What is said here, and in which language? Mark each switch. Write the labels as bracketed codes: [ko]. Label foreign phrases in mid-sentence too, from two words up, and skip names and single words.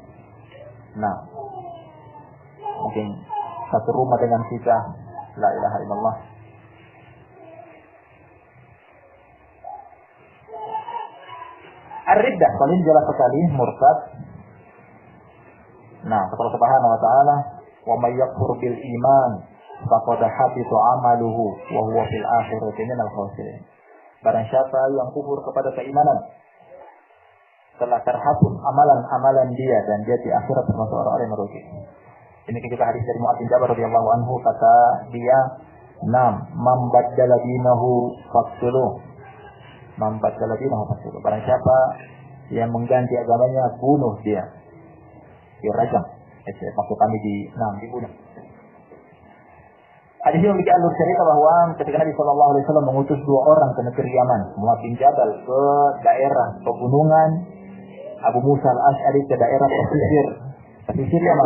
[id] Mungkin satu rumah dengan kita, [ar] لا إله إلا الله. [id] Ar-riddah, kalau ini jelas sekali, murtad. Kata Allah [ar] سبحانه وتعالى, "ومن يكفر بالإيمان فقد حبط عمله وهو في الآخرة من الخاسرين." [id] Barang siapa yang kufur kepada keimanan, telah terhapus amalan-amalan dia, dan dia di akhirat termasuk orang-orang yang merugi. Ini juga hadis dari Mu'adz bin Jabal [ar] رضي الله عنه, [id] kata dia, [ar] "من بدل دينه فاقتلوه." من بدل دينه فاقتلوه. [id] Barang siapa yang mengganti agamanya, bunuh dia. Dirajam. Maksud kami dibunuh. Hadis ini memiliki alur cerita bahwa ketika Nabi [ar] صلى الله عليه وسلم [id] mengutus 2 orang ke negeri Yaman, Mu'adz bin Jabal ke daerah pegunungan, Abu Musa al-Asy'ari ke daerah pesisir Yaman.